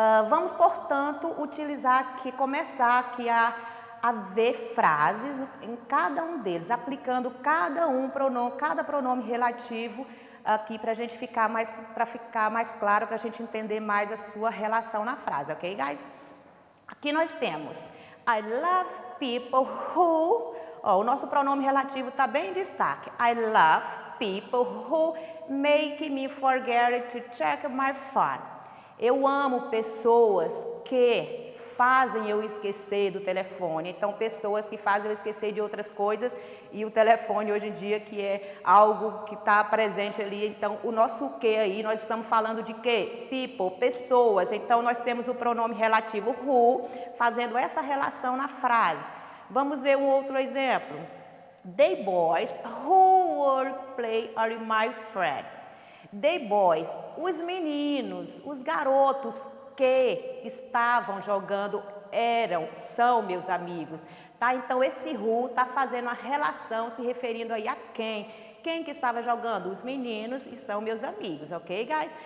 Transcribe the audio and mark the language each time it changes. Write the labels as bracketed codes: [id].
[pt] Vamos, portanto, utilizar aqui, começar aqui a ver frases em cada um deles, aplicando cada pronome relativo aqui para a gente ficar mais claro, para a gente entender mais a sua relação na frase, ok, guys? Aqui nós temos [en] I love people who, [pt] o nosso pronome relativo está bem em destaque. [en] I love people who make me forget to check my phone. [pt] Eu amo pessoas que fazem eu esquecer do telefone. Então, pessoas que fazem eu esquecer de outras coisas e o telefone hoje em dia que é algo que está presente ali. Então, o nosso que aí, nós estamos falando de que? People, pessoas. Então, nós temos o pronome relativo who, fazendo essa relação na frase. Vamos ver um outro exemplo. [en] The boys who were play are my friends. [pt] The boys, os meninos, os garotos que estavam jogando são meus amigos, tá? Então esse who está fazendo a relação, se referindo aí a quem? Quem que estava jogando? Os meninos e são meus amigos, ok, guys?